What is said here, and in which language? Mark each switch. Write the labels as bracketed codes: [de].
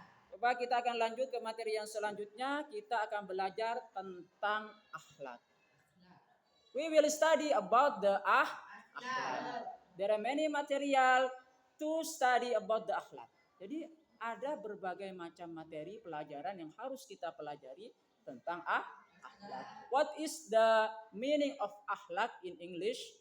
[id] Coba kita akan lanjut ke materi yang selanjutnya. Kita akan belajar tentang akhlak. [en] We will study about the akhlak. There are many material to study about the akhlak. [id] Jadi ada berbagai macam materi pelajaran yang harus kita pelajari tentang akhlak. [en] What is the meaning of akhlak in English?